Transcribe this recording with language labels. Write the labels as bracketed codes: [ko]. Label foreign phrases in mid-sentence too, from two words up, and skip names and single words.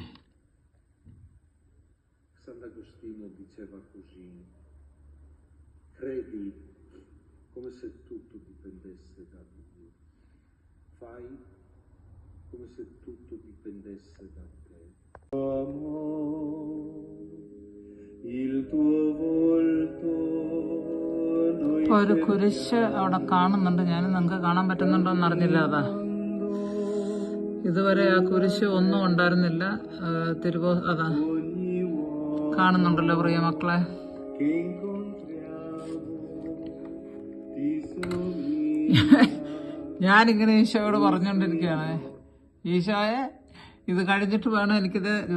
[it] Sant'Agostino diceva così: credi come se tutto dipendesse da Dio, fai come se tutto dipendesse da te. Il tuo volto [ml] ഒരു കുരിശ് അവിടെ കാണുന്നുണ്ട്. ഞാൻ നിങ്ങൾക്ക് കാണാൻ പറ്റുന്നുണ്ടോ എന്നറിഞ്ഞില്ല. അതാ ഇതുവരെ ആ കുരിശ് ഒന്നും ഉണ്ടായിരുന്നില്ല. അതാ കാണുന്നുണ്ടല്ലോ പ്രിയ മക്കളെ. ഞാനിങ്ങനെ ഈശോയോട് പറഞ്ഞുകൊണ്ടിരിക്കുകയാണ്, ഈശോയെ ഇത് കഴിഞ്ഞിട്ട് വേണം എനിക്കിത്.